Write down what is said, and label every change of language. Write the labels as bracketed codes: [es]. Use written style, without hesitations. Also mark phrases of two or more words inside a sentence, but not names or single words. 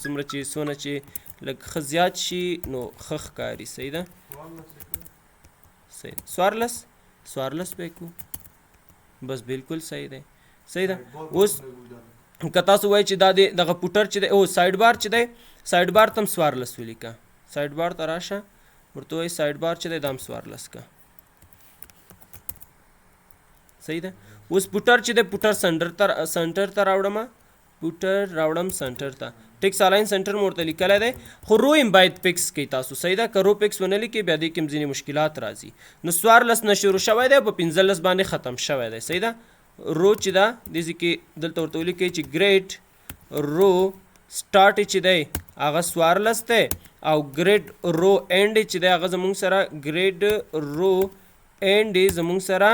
[ps] څومره چې څونه چې لږ ښه زیات شي نو ښه ښکاري صحیح ده صحیح څوارلس به یې کړو بس بالکل صحیح دی صحیح ده اوس که تاسو وایئ چې دا د دغه پوټر چې دی او [en] side bar [ps] چې دی [en] side bar [ps] ته هم 14 ولیکه [en] side bar [ps] ته راشه ورته وایي [en] side bar [ps] چې دی دا هم 14 که صحیح ده اوس پوټر چې دی پوټر سنټر ته راوړم پوټر راوړم سنټر ته [en] text align center [ps] مې ورته لیکلی دی خو رو هم باید پکس کوي تاسو صحیح ده که [en] row px [ps] ونه لیکئ بیا دې کې هم ځینې مشکلات راځي نو 14 نه شروع شوی دی په 15 باندې ختم شوی دی صحیح ده رو چې ده دې ځای کې دلته ورته ولیکئ چې ګریډ [en] row start [ps] چې دی هغه 14 دی او [en] grid row end [ps] چې دی هغه زموږ سره [en] grid row end [ps] زموږ سره